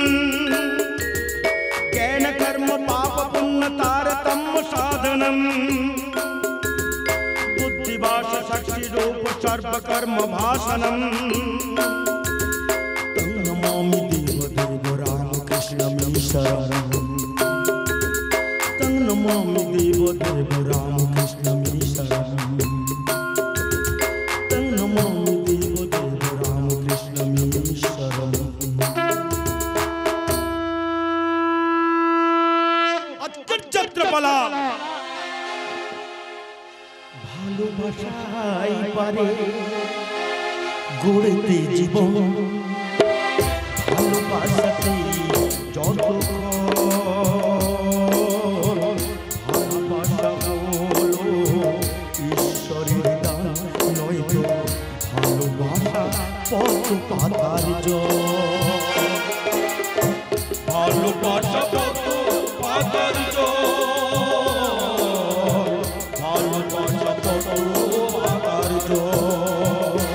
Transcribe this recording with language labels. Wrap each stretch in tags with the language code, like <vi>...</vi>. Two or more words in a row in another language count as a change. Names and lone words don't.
<sa>ज्ञान कर्म पाप पुण्य तारतम्य साधनम् बुद्धिभाष साक्षी रूप सर्वकर्म भाषणम् तं नमामि देवदेव रामकृष्णमीश्वरम् तं नमामि देवदेव रामकृष्णमीश्वरम् तं नमामि देवदेव रामकृष्णमीश्वरम्।</sa> <bn>छत्रपला ভালোবাসাই পারে গড়তে জীবন ভালোবাসাতেই যত ভালোবাসা হলো ঈশ্বরের দান নয়তো ভালোবাসা পথ পাতার জল ভালোবাসা পথ পাতার জল ভালোবাসা পথ পাতার জল</bn>